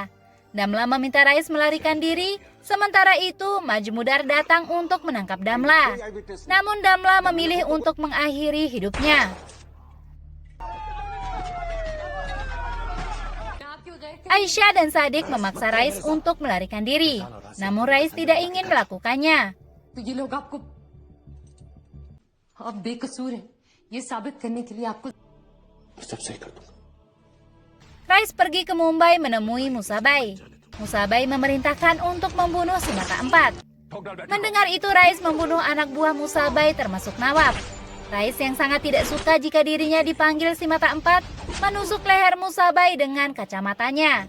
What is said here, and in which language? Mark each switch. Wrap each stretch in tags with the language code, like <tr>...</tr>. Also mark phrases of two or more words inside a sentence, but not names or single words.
<id>Damla meminta Rais melarikan diri, sementara itu Majmudar datang untuk menangkap Damla. Namun Damla memilih untuk mengakhiri hidupnya. Aisyah dan Sadik memaksa Rais untuk melarikan diri, namun Rais tidak ingin melakukannya.</id> <hi>ये लोग आपको आप बेकसूर हैं ये साबित करने के लिए आपको</hi> <id>Rais pergi ke Mumbai menemui Musabai. Musabai memerintahkan untuk membunuh si mata empat. Mendengar itu Rais membunuh anak buah Musabai termasuk Nawab. Rais yang sangat tidak suka jika dirinya dipanggil si mata empat menusuk leher Musabai dengan kacamatanya.</id>